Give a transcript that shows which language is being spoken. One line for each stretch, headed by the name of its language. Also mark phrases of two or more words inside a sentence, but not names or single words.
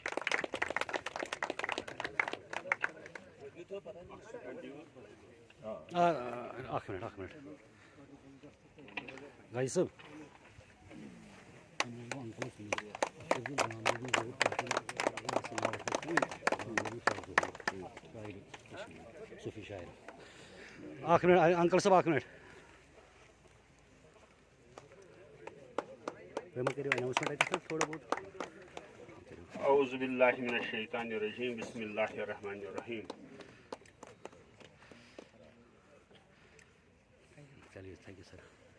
Kashmiri: اکھ منٹ گائی صٲب صوفی شاعر اکھ منٹ انکل صٲب اکھ منٹ
Urdu: تھوڑا بہت
Arabic: اعوذ باللہ من الشیطان الرجیم بسم اللہ الرحمن الرحیم
Urdu: چلیے
English: thank you sir